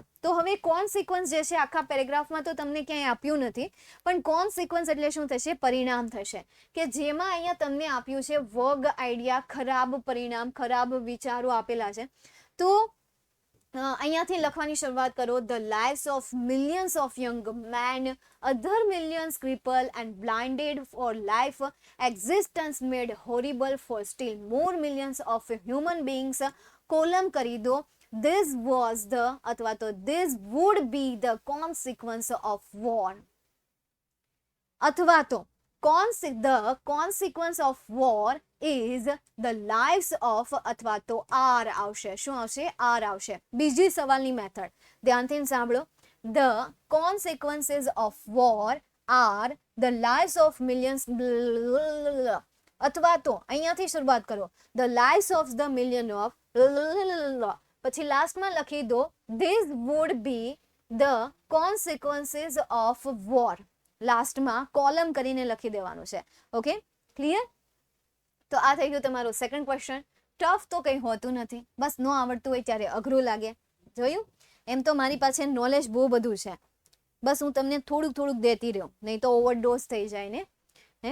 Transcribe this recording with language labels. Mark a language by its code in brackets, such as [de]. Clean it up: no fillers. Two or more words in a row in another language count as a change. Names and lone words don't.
[gu] તો હવે કોન્સિક્વન્સ જે છે આખા પેરેગ્રાફમાં તો તમને ક્યાંય આપ્યું નથી, પણ કોન્સિક્વન્સ એટલે શું થશે? પરિણામ થશે. કે જેમાં અહીંયા તમને આપ્યું છે વર્ગ આઈડિયા, ખરાબ પરિણામ, ખરાબ વિચારો આપેલા છે. તો અહીંયાથી લખવાની શરૂઆત કરો. [en] The lives of millions of young men, other millions crippled and blinded for life, existence made horrible for still more millions of human beings. [gu] કોલમ કરી દો. [en] This was the [gu] અથવા તો [en] this would be the consequence of war. [gu] અથવા તો [en] the consequence of war is the lives of [gu] અથવા તો આર આવશે. શું આવશે? આર આવશે. બીજી સવાલની મેથડ ધ્યાનથી સાંભળો. [en] The consequences of war are the lives of millions. [gu] અથવા તો અહીંયાથી શરૂઆત કરો. [en] The lives of the million of [gu] પછી લાસ્ટમાં લખી દો [en] this would be the consequences of war. [gu] લાસ્ટમાં કોલમ કરીને લખી દેવાનું છે. [en] okay, clear? [gu] તો આ થઈ ગયું તમારું [en] second question. [gu] ટફ તો કંઈ હોતું નથી, બસ ન આવડતું હોય ત્યારે અઘરું લાગે. જોયું? એમ તો મારી પાસે નોલેજ બહુ બધું છે, બસ હું તમને થોડુંક થોડુંક દેતી રહ્યો, નહીં તો ઓવરડોઝ થઈ જાય ને.